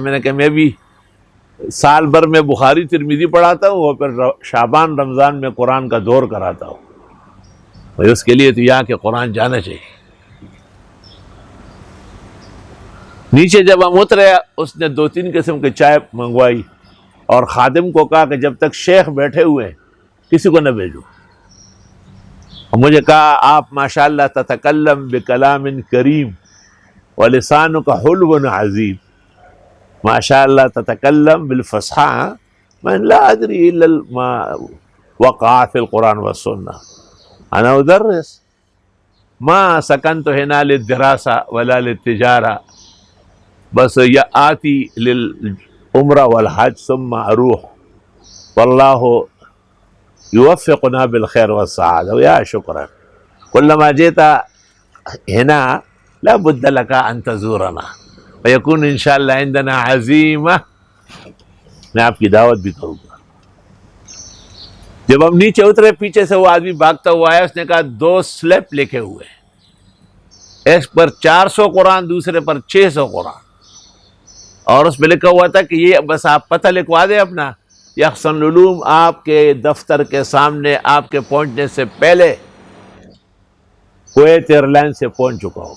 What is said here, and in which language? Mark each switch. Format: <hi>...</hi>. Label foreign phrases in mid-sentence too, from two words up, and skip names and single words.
<ur>میں نے کہا میں بھی سال بھر میں بخاری ترمذی پڑھاتا ہوں، اور پھر شعبان رمضان میں قرآن کا دور کراتا ہوں، اور اس کے لیے تو یہاں کے قرآن جانا چاہیے۔ نیچے جب ہم اترے، اس نے 2-3 قسم کی چائے منگوائی، اور خادم کو کہا کہ جب تک شیخ بیٹھے ہوئے ہیں کسی کو نہ بھیجو۔ اور مجھے کہا آپ</ur> <ar>ماشاءاللہ تتکلم بکلام کریم ولسانک حلو عظیم، ماشاءاللہ تتکلم بالفصحى من لا ادری الا ما وقع فی القرآن والسنہ، انا ادرس ما سکنت هنا للدراسة ولا للتجارة، بس آتی للعمرہ والحج ثم اروح، واللہ یوفقنا بالخیر والسعادہ، ویا شکرا کلما جئت هنا لا بد لك ان تزورنا ويكون انشاءاللہ عندنا عزیمہ۔</ar> <ur>میں آپ کی دعوت بھی کروں گا۔ جب ہم نیچے اترے، پیچھے سے وہ آدمی بھاگتا ہوا آیا، اس نے کہا 2 سلپ لکھے ہوئے، ایک پر 400 قرآن، دوسرے پر 600 قرآن، اور اس میں لکھا ہوا تھا کہ یہ بس آپ پتہ لکھوا دیں اپنا، یحسن العلوم آپ کے دفتر کے سامنے آپ کے پہنچنے سے پہلے کویت ایئر لائن سے پہنچ چکا ہو۔</ur>